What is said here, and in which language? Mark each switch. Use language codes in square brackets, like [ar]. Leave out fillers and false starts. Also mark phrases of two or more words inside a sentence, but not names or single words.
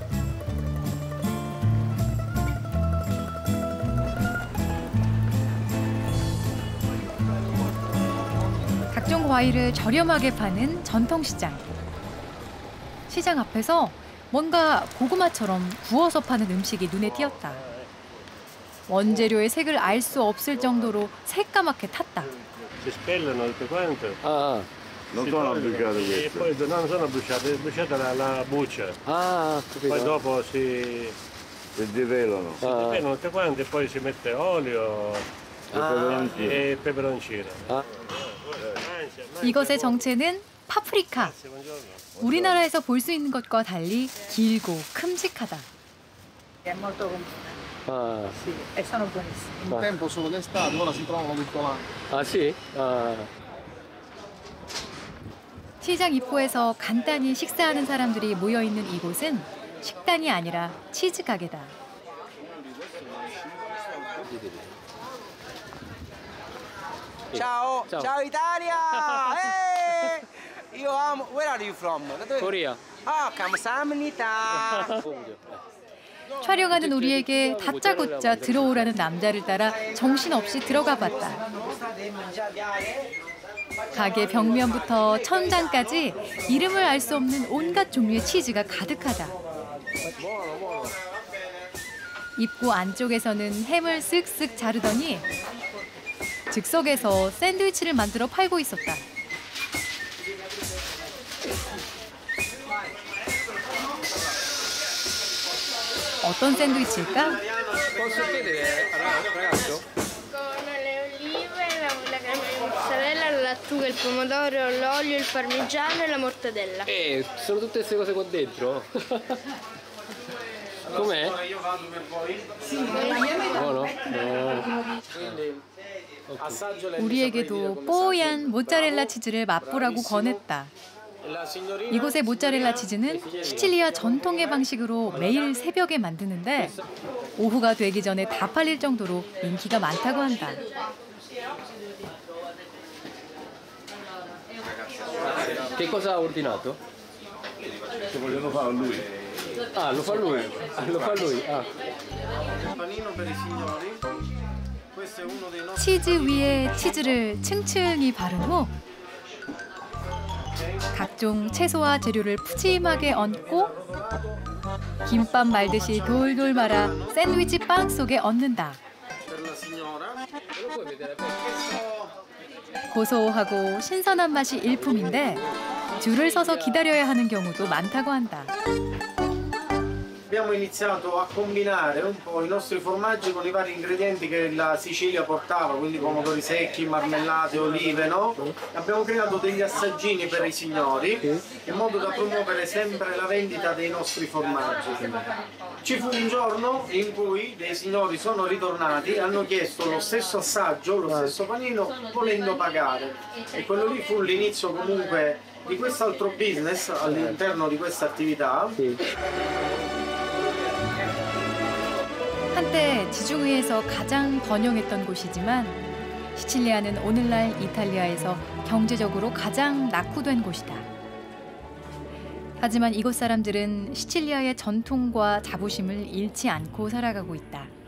[ko] 각종 과일을 저렴하게 파는 전통시장. 시장 앞에서 뭔가 고구마처럼 구워서 파는 음식이 눈에 띄었다. 원재료의 색을 알 수 없을 정도로 새까맣게 탔다. [it] Si spellano tutte quante. Non sono bruciate E queste. poi non sono bruciate, è bruciata la buccia. Poi dopo si Si divelano. divelano tutte quante e poi si mette olio e peperoncino. [ko] 이것의 정체는 파프리카. 우리나라에서 볼 수 있는 것과 달리 길고 큼직하다. [it] È molto comune. Ah, Sì, e sono buonissimi. Un tempo solo d'estate, ora si trovano tutto l'anno. ah sì? Ah. [ko] 시장 입구에서 간단히 식사하는 사람들이 모여 있는 이곳은 식당이 아니라 치즈 가게다. [it] Ciao, ciao Italia! io amo. [en] Where are you from? Korea. [ko] Ah, 감사합니다. 촬영하는 우리에게 다짜고짜 들어오라는 남자를 따라 정신없이 들어가 봤다. 가게 벽면부터 천장까지 이름을 알 수 없는 온갖 종류의 치즈가 가득하다. 입구 안쪽에서는 햄을 쓱쓱 자르더니 즉석에서 샌드위치를 만들어 팔고 있었다. 어떤 샌드위치일까? [it] Posso chiedere, ragazzo? Con le olive, la crema di mozzarella, la lattuga, il pomodoro, l'olio, il parmigiano e la mortadella. Sono tutte queste cose qua dentro. Com'è? buono? [ko] 우리에게도 뽀얀 모짜렐라 치즈를 맛보라고 권했다. 이곳의 모짜렐라 치즈는 시칠리아 전통의 방식으로 매일 새벽에 만드는데 오후가 되기 전에 다 팔릴 정도로 인기가 많다고 한다. [it] Che cosa ha ordinato? Che vogliono fare lui. Ah, lo fa lui. Lo fa lui. Ah. [ko] 치즈 위에 치즈를 층층이 바른 후 각종 채소와 재료를 푸짐하게 얹고 김밥 말듯이 돌돌 말아 샌드위치 빵 속에 얹는다. 고소하고 신선한 맛이 일품인데 줄을 서서 기다려야 하는 경우도 많다고 한다. [it] Abbiamo iniziato a combinare un po' i nostri formaggi con i vari ingredienti che la Sicilia portava, quindi pomodori secchi, marmellate, olive, no? Abbiamo creato degli assaggini per i signori in modo da promuovere sempre la vendita dei nostri formaggi. Ci fu un giorno in cui dei signori sono ritornati e hanno chiesto lo stesso assaggio, lo stesso panino, volendo pagare. E quello lì fu l'inizio comunque di quest'altro business all'interno di questa attività. [ko] 한때 지중해에서 가장 번영했던 곳이지만 시칠리아는 오늘날 이탈리아에서 경제적으로 가장 낙후된 곳이다. 하지만 이곳 사람들은 시칠리아의 전통과 자부심을 잃지 않고 살아가고 있다.